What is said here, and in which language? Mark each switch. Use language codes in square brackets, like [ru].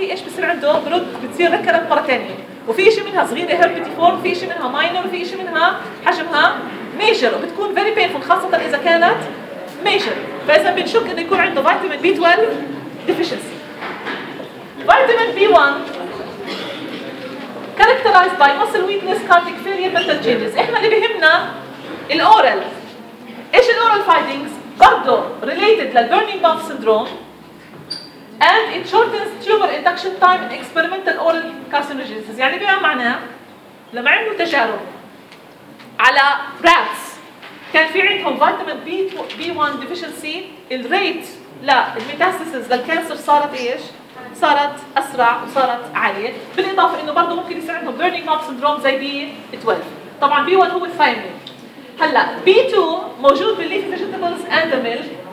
[ar] ايش بصير عنده؟ برد، بتصير ركرت مره ثانيه. وفي شيء منها صغيره هيربتي فورم، في شيء منها ماينور، في شيء منها حجمها ميجر، وبتكون فيري بينفول خاصه اذا كانت ميجر. فاذا بنشك انه يكون عنده فيتامين بي 12 ديفيشنسي. فيتامين بي 1 كاركترايز باي مسل ويكنس كارديك فيلير مثل جينز. احنا اللي بهمنا الاورال. ايش الاورال فايندينجز؟ برضه ريليتد للبيرنينج ماوث سيندروم، [en] and it shortens tumor induction time in experimental oral carcinogenesis. [ar] يعني بما معناه لما عملوا تجارب على rats كان في عندهم vitamin B1 deficiency، ال rate لا ال metastasis للكانسر صارت ايش؟ صارت اسرع وصارت عالية. بالاضافة انه برضو ممكن يصير عندهم burning mouth syndrome زي B12. طبعا B1 هو الفايمين. هلا B2 موجود بالليفي vegetables and the milk.